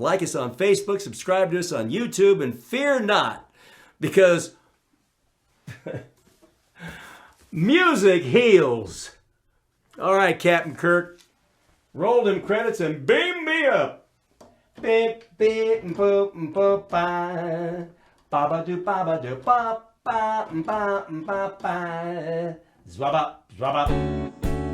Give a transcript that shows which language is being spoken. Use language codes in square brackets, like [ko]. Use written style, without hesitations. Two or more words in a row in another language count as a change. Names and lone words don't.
[en] Like us on Facebook, subscribe to us on YouTube, and fear not, because music heals. All right, Captain Kirk, roll them credits and beam me up. Beep, beep, and boop, and boop, ba. Ba do, ba do, ba, ba, ba, ba, ba. Zwabba, zwabba.